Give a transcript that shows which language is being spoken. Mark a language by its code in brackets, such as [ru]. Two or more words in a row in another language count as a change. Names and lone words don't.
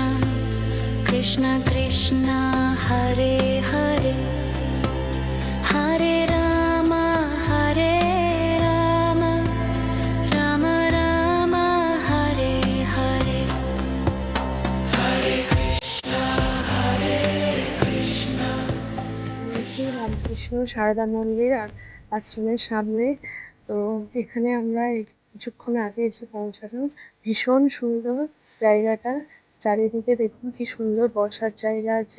[sa] कृष्ण कृष्ण हरे हरे हरे राम राम राम हरे हरे [bn] রামকৃষ্ণ সারদা মন্দির আশ্রমের সামনে। তো এখানে আমরা কিছুক্ষণ আগে এসে পৌঁছালাম। ভীষণ সুন্দর জায়গাটা, চারিদিকে দেখুন কি সুন্দর বসার জায়গা আছে।